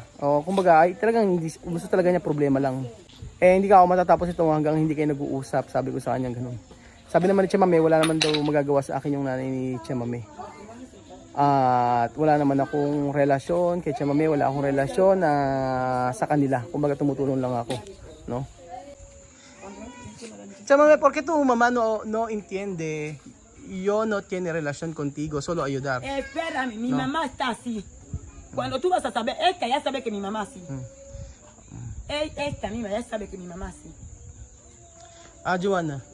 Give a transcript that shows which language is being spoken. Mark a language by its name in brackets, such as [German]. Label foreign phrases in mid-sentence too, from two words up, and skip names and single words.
[Filipino] O, kumbaga, gusto talaga niya, problema lang. Hindi ka ako matatapos ito hanggang hindi kayo nag-uusap, sabi ko sa kanya ganun. Sabi naman ni Chamame, wala naman daw magagawa sa akin yung nanay ni Chamame. At wala naman akong relasyon kay Chamame, wala akong relasyon sa kanila. Kumbaga tumutulong lang ako, no? Chamame, [Spanish] ¿por qué tu mamá no entiende? Yo no tiene relación contigo, solo ayudar. Espérame, mi mamá está así. Cuando tú vas a saber, esta ya sabe que mi mamá sí. Esta misma ya sabe que mi mamá sí. Joanna,